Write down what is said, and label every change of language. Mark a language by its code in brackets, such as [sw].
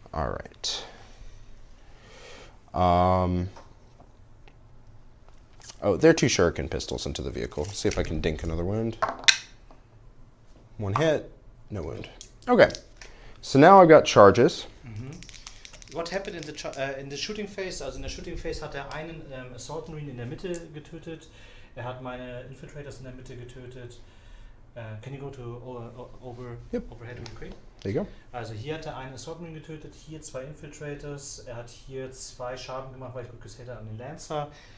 [en] all right. Oh, there are 2 shuriken pistols into the vehicle. See if I can dink another wound. 1 hit, no wound. Okay, so now I've got charges. What happened in the shooting phase? [de] Also in der Shooting Phase hat er einen Assault Marine in der Mitte getötet. Er hat meine Infiltrators in der Mitte getötet. [en] Can you go to overhead real quick? There you go. [de] Also hier hat er einen Assault Marine getötet, hier 2 Infiltrators. Er hat hier 2 Schaden gemacht, weil ich gut gesehen habe an den Lancer.